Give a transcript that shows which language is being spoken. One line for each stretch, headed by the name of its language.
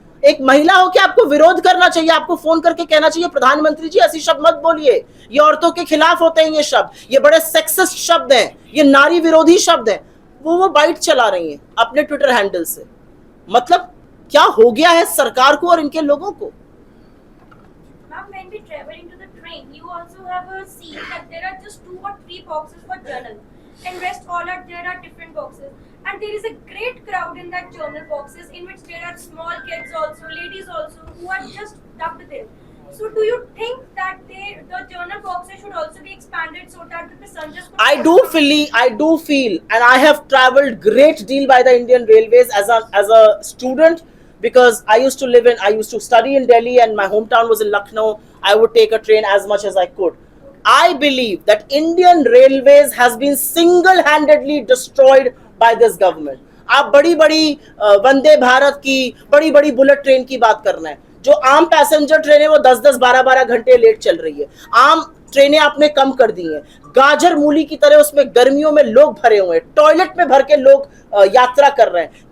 Hindi: एक महिला हो के आपको विरोध करना चाहिए, आपको फोन करके कहना चाहिए प्रधानमंत्री जी ऐसी शब्द मत बोलिए, ये औरतों के खिलाफ होते हैं, ये शब्द, ये बड़े सेक्सिस्ट शब्द हैं, ये नारी विरोधी शब्द हैं। वो बाइट चला रही हैं अपने ट्विटर हैंडल से। मतलब क्या हो गया है सरकार को और इनके लोगों को।
English: Ma'am, when we travel into the train, you also have seen that there are just 2 or 3 boxes for journal, and rest all are there are different boxes, and there is a great crowd in that journal boxes, in which there are small kids also, ladies also, who are just dumped there. So, do you think that the journal boxes should also be expanded so that the passengers could? I do feel, and I have traveled great deal by the Indian Railways as a student. Because I used to study in Delhi and my hometown was in Lucknow. I would take a train as much as I could. I believe that Indian Railways has been single-handedly destroyed by this government.
Hindi: आप बड़ी-बड़ी वंदे भारत की, बड़ी-बड़ी bullet train की बात कर रहे हैं। जो आम पैसेंजर ट्रेन है वो 10-10, 12-12 घंटे लेट चल रही है। आम ट्रेनें आपने कम कर दी हैं। गाजर मूली की तरह उसमें गर्मियों में लोग भरे हुए हैं, टॉयलेट में भर के लोग यात्रा कर रहे हैं।